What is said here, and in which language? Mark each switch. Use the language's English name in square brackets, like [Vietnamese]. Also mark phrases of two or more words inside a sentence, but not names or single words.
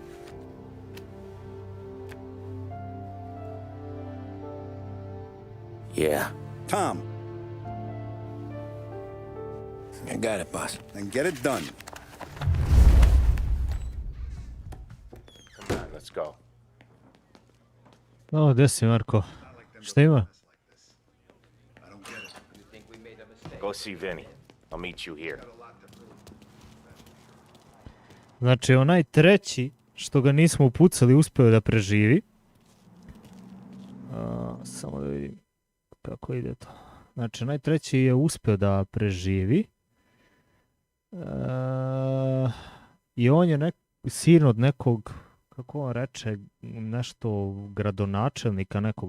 [English] Yeah. Tom. I got it, boss. Then get it done. Come on, let's go. [Serbian] O, gdje si, Marko? Šta ima? [English] Go see Vinny. I'll meet you here. [Serbian] Znači, onaj treći, što ga nismo upucali, uspeo da preživi. Samo da vidim kako ide to. Znači, onaj treći je uspeo da preživi. I on je sin od nekog, kako on reče, nešto gradonačelnika nekog.